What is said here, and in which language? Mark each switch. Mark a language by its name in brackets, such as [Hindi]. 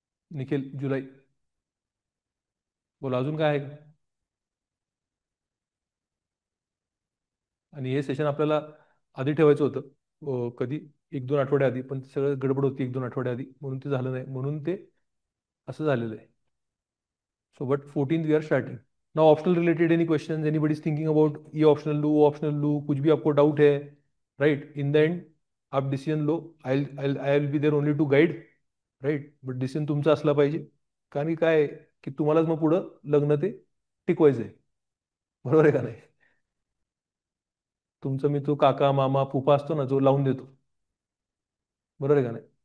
[Marathi] निखिल, जुलै. बोला, अजून काय आहे का? आणि हे सेशन आपल्याला आधी ठेवायचं होतं. कधी, 1-2 आठवडे आधी, पण सगळं गडबड होती 1-2 आठवडे आधी, म्हणून ते झालं नाही, म्हणून ते असं झालेलं आहे. [English] So but 14th we are starting. Now optional related any question, anybody is thinking about [Hindi] ये ऑप्शनल लू वो ऑप्शनल लू, कुछ भी आपको डाउट है, [English] right, in the end [Hindi] आप decision low. [English] I will be there only to guide. Right, but [Marathi] decision तुमचा असला पाहिजे. कारण की काय आहे, की तुम्हालाच मग पुढं लग्न ते टिकवायचं आहे. बरोबर आहे का नाही? तुमचं मी तो काका मामा फुफा असतो ना, जो लावून देतो. बरोबर आहे का नाही?